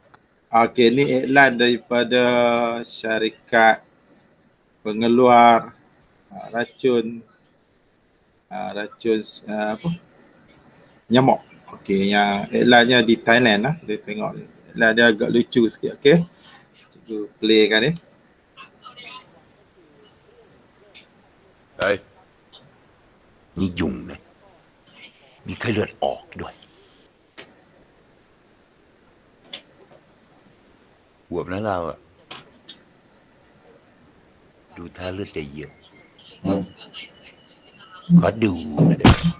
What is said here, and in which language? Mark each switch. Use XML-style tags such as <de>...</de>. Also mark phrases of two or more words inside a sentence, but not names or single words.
<ms>Okey, ni iklan daripada syarikat pengeluar racun apa? Nyamuk. Okey, yang iklannya di Thailand lah. Dia tengok ni. Iklan dia agak lucu sikit. Okey. Cikgu playkan ni.</ms> <th>เฮ้ยนี่ยุงนะมีไข้เลือดออกด้วยหัวนั้นเราอะดูท่าเลือดจะเยอะขอดูนะเด็ก</th>